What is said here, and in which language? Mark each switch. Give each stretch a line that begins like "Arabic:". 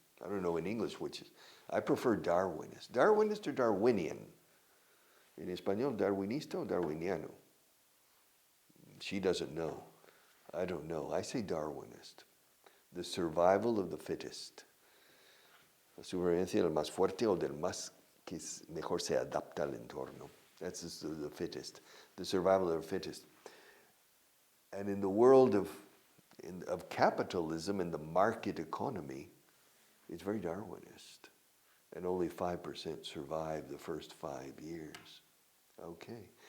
English: I don't know in English which is. I prefer Darwinist. Darwinist or Darwinian? In
Spanish: español, Darwinista o Darwiniano?
English: She doesn't know. I don't know. I say Darwinist. The survival of the fittest.
Spanish: La supervivencia del más fuerte o del más que mejor se adapta al entorno.
English: That's the fittest. The survival of the fittest. And in the world of capitalism and the market economy, it's very Darwinist. And only 5% survive the first 5 years. Okay.